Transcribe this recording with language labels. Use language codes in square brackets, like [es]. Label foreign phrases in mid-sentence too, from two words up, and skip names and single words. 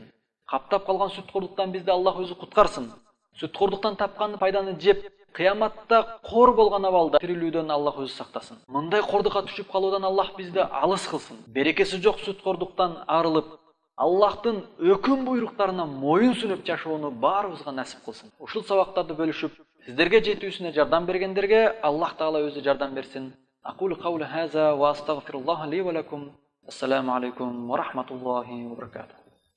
[ky] Каптап калган сүткордуктан бизди Аллах өзү куткарсын. Сүткордуктан тапкан пайданы жеп, кыяматта кор болгон абалда тирилүүдөн Аллах өзү сактасын. Мындай кордукка түшүп калуудан Аллах бизди алыс кылсын. Берекеси жок сүткордуктан арылып, Аллахтын өкүм буйруктарына моюн сүнүп жашоону баарыбызга насип кылсын. Ушул сабактарды бөлүшүп, сиздерге жетүүсүнө жардам бергендерге Аллах Таала өзү жардам берсин. [ar] أقول قولي هذا وأستغفر الله لي ولكم. السلام عليكم ورحمة الله وبركاته.